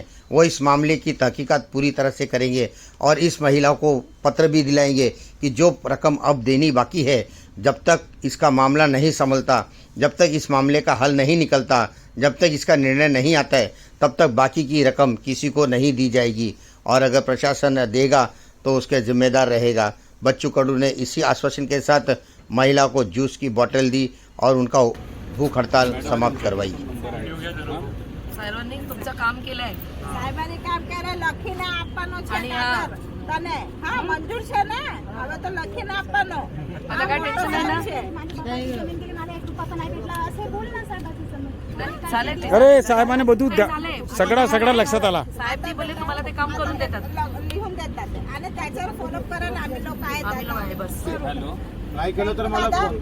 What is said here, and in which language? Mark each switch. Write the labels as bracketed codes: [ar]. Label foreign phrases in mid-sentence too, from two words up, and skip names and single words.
[hi] वो इस मामले की तहकीकात पूरी तरह से करेंगे और इस महिला को पत्र भी दिलाएंगे कि जो रकम अब देनी बाकी है, जब तक इसका मामला नहीं संभलता, जब तक इस मामले का हल नहीं निकलता, जब तक इसका निर्णय नहीं आता है, तब तक बाकी की रकम किसी को नहीं दी जाएगी और अगर प्रशासन देगा तो उसके जिम्मेदार रहेगा। बच्चू कडू ने इसी आश्वासन के साथ महिला को जूस की बोतल दी और उनका भूख हड़ताल समाप्त करवाई। [mr] सर्वांनी तुमचं काम केलंय [gu] સાહેબાને કામ કરે લખીને આપવાનો છે અને કાગળ તને હા મંજૂર છે ને હવે તો લખીને આપવાનો [mr] मला काय टेन्शन नाही ना चालेल ते. अरे साहेबांनी બધું काय झालंय? सगळा लक्षात आला साहेब ते बोलले तुम्हाला ते काम करून देतात लिहून देतात ते. आणि त्याच्यावर फॉलो करा ना आम्ही लोक आहेत आम्ही लोक आहे बस नाही केलं तर मला फोन